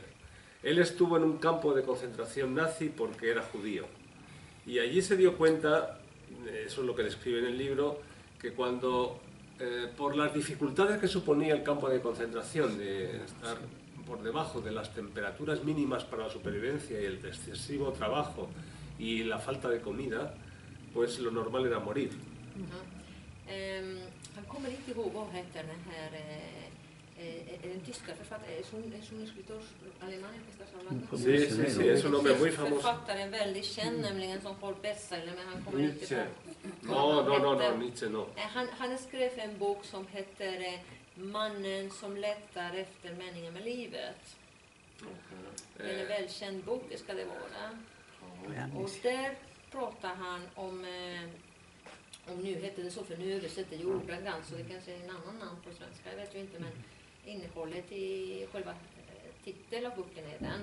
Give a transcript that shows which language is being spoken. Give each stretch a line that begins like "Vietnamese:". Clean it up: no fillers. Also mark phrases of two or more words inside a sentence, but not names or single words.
Spanish: Él estuvo en un campo de concentración nazi porque era judío y allí se dio cuenta, eso es lo que describe en el libro, que cuando por las dificultades que suponía el campo de concentración, de estar por debajo de las temperaturas mínimas para la supervivencia y el excesivo trabajo y la falta de comida, pues lo normal era morir.
Swedish: Han kommer inte ihåg vad heter den här den tyska författaren,
Spanish: es un escritor alemán el que estás hablando? Sí, sí, sí, es un hombre muy famoso.
Swedish: Författaren väldigt känd nämligen som får bestseller, men han kommer inte Nietzsche. på.
Spanish: No, Nietzsche no.
Swedish: Han skrev en bok som heter Mannen som letar efter meningen med livet. Det är en välkänd bok, det ska det vara. Och där pratar han om nu heter det så, för nu översätter Jordagrant, så det kanske är en annan namn på svenska, jag vet ju inte, men innehållet i själva titeln av boken är den.